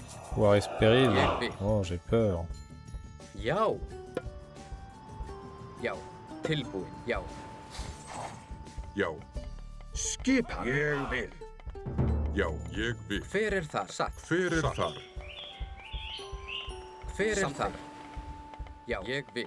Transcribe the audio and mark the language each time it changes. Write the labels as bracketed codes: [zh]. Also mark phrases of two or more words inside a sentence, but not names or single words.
[fr] Pouvoir espérer. [is] Ég vil. [fr] Oh, j'ai peur. [is] Já. Já. Tilbúin. Já. Já, Skipan. Ég vil. já, ég vil. Hver er þar? Satt. Hver er þar? Hver er þar? Já. Ég vil.